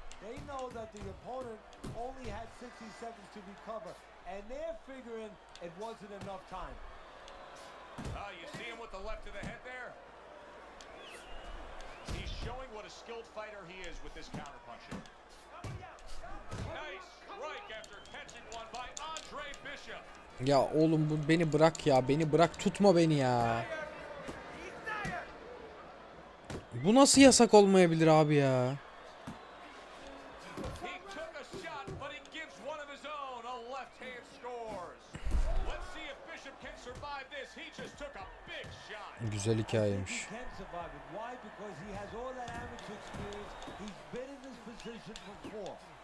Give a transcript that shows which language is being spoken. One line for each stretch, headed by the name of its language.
English: They know that the opponent only had 60 seconds to recover, and they're figuring it wasn't enough time. You see him with the left to the head there? He's showing what a skilled fighter he is with this counterpunching. Nice strike after catching one by Andre Bishop.
Turkish: Ya oğlum bu beni bırak ya. Beni bırak, tutma beni ya. Bu nasıl yasak olmayabilir abi ya?
English: He took a shot, but he gives one of his own. A left hand scores. Let's see if Bishop can survive this. He just took a big shot.
Turkish: Güzel hikayeymiş.
English: He can survive it. Why? Because he has all that amateur experience. He's been in this position before.